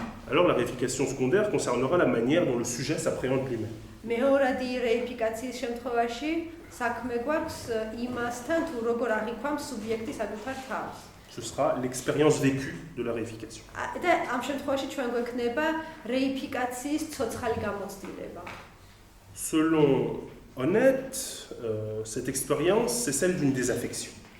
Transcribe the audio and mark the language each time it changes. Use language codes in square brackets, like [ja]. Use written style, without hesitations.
[fr] alors la réification secondaire concernera la manière dont le sujet s'appréhende lui-même. [ka] მეორადი რეიფიკაციის შემთხვევაში საქმე გვაქვს იმასთან, თუ როგორ აღიქვამს სუბიექტი საკუთარ თავს. [fr] Ce sera l'expérience vécue de la réification. [ka] და ამ შემთხვევაში ჩვენ გვექნება რეიფიკაციის ცოცხალი გამოცდილება. [fr] Selon Honnête, cette expérience, c'est celle d'une désaffection.